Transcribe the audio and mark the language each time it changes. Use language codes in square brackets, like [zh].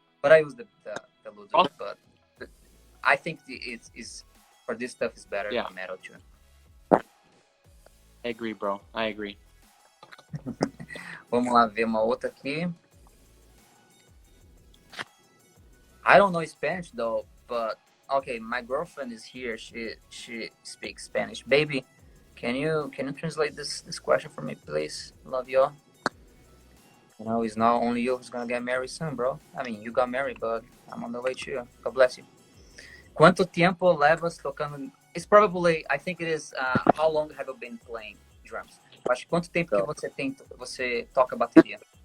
[en] But I use the Ludwig, but I think it's for this stuff is better than metal too. I agree, bro. I agree. [pt] Vamos lá ver uma outra aqui. [en] I don't know Spanish though, but okay, my girlfriend is here. She speaks Spanish. Baby, can you translate this question for me, please? Love you all. You know, it's not only you who's gonna get married soon, bro. I mean, you got married, but I'm on the way too. God bless you. [pt] Quanto tempo levas tocando? [en] It's probably, I think it is, how long have you been playing drums? [pt] Acho que quanto tempo que você toca bateria?